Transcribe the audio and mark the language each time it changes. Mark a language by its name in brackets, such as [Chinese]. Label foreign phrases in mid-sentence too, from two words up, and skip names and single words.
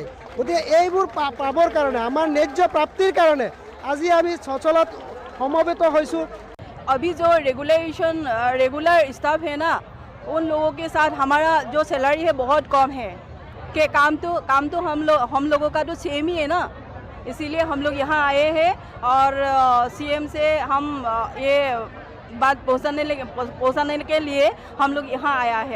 [Assamese] গতিকে এইবোৰ পাবৰ কাৰণে আমাৰ ন্যায্য প্ৰাপ্তিৰ কাৰণে আজি আমি সচলত সমবেত হৈছোঁ। [Hindi] अभी जो [English] regular staff [Hindi] है ना, उन लोगों के साथ हमारा जो सैलरी है बहुत कम है कि काम तो हम लोगों का तो सेम ही है ना। इसीलिए हम लोग यहाँ आए हैं और सीएम से हम ये बात पहुँचाने के लिए हम लोग यहाँ आया है।